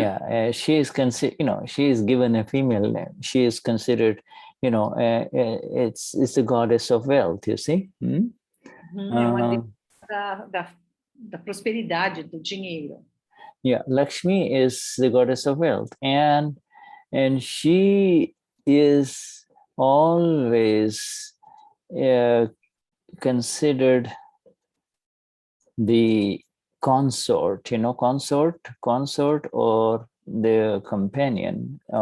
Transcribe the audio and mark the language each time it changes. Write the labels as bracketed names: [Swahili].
[English] Yeah, she is considered, you know, she is given a female name. She is considered, you know, it's the goddess of wealth, you see? Hmm? [Portuguese] É uma deusa da prosperidade, do dinheiro. [English] Yeah, Lakshmi is the goddess of wealth, and she is always considered the consort, you know, consort or the companion